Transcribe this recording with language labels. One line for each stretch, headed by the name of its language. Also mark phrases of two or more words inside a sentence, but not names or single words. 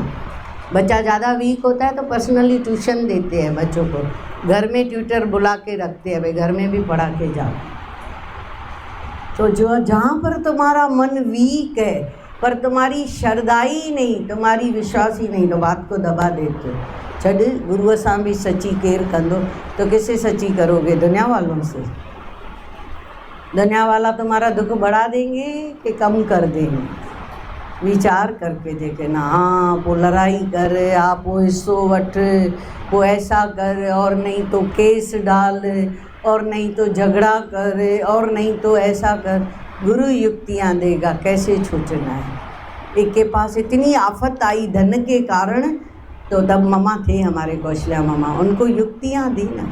Hindi: बच्चा ज़्यादा वीक होता है तो पर्सनली ट्यूशन देते हैं बच्चों को, घर में ट्यूटर बुला के रखते हैं, भाई घर में भी पढ़ा के जाओ। तो जो जहाँ पर तुम्हारा मन वीक है पर तुम्हारी श्रद्धा ही नहीं, तुम्हारी विश्वास ही नहीं, तो बात को दबा देते हो।
Sindhi: छॾ, गुरुअ सां भी सची केर कंदो,
Hindi: तो किससे सची करोगे? दुनिया वालों से। दुनिया वाला तुम्हारा दुख बढ़ा देंगे कि कम कर देंगे? विचार करके देखे ना। हाँ, वो लड़ाई कर, आप वो
Sindhi: हिस्सो वठ,
Hindi: वो ऐसा कर, और नहीं तो केस डाल, और नहीं तो झगड़ा कर, और नहीं तो ऐसा कर। गुरु युक्तियाँ देगा कैसे छूटना है। एक के पास इतनी आफत आई धन के कारण, तो तब ममा थे हमारे कौशल्या ममा, उनको युक्तियाँ दी ना।